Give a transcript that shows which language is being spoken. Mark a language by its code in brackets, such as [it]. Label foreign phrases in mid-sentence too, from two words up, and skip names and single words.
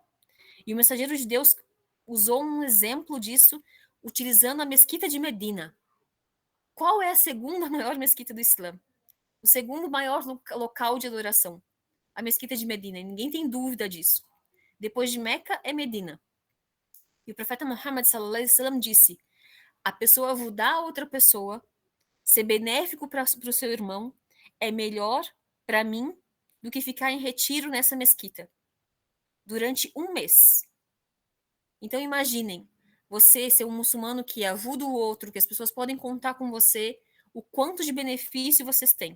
[pt] E o mensageiro de Deus usou um exemplo disso utilizando a mesquita de Medina. Qual é a segunda maior mesquita do Islã? o segundo maior local de adoração, a mesquita de Medina, e ninguém tem dúvida disso. Depois de Meca é Medina. E o profeta Muhammad [ar] صلى الله عليه وسلم [pt] disse: a pessoa ajudar a outra pessoa, ser benéfico para o seu irmão, é melhor para mim do que ficar em retiro nessa mesquita durante um mês. Então imaginem, você ser um muçulmano que ajuda o outro, que as pessoas podem contar com você, o quanto de benefício vocês têm.